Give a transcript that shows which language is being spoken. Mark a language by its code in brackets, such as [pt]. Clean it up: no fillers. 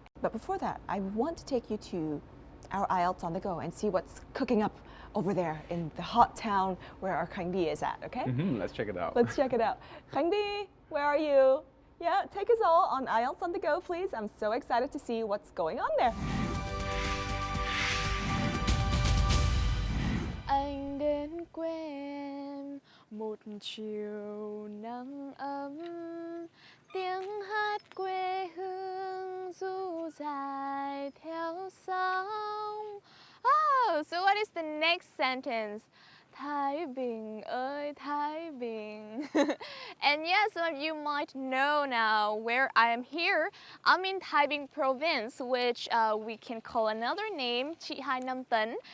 [en] But before that, I want to take you to our IELTS on the go and see what's cooking up over there in the hot town where our Khánh Đi is at, okay? Let's check it out. Let's check it out. Khánh Đi, where are you? Yeah, take us all on IELTS on the go, please. I'm so excited to see what's going on there. [vi] Anh đến quê em một chiều nắng ấm, tiếng hát quê hương ru dài theo sóng. [en] Oh, so what is the next sentence? [vi] Thái Bình ơi Thái Bình. [en] And yes, some of you might know now where I am here. I'm in Thái Bình province, which we can call another name, THÁI.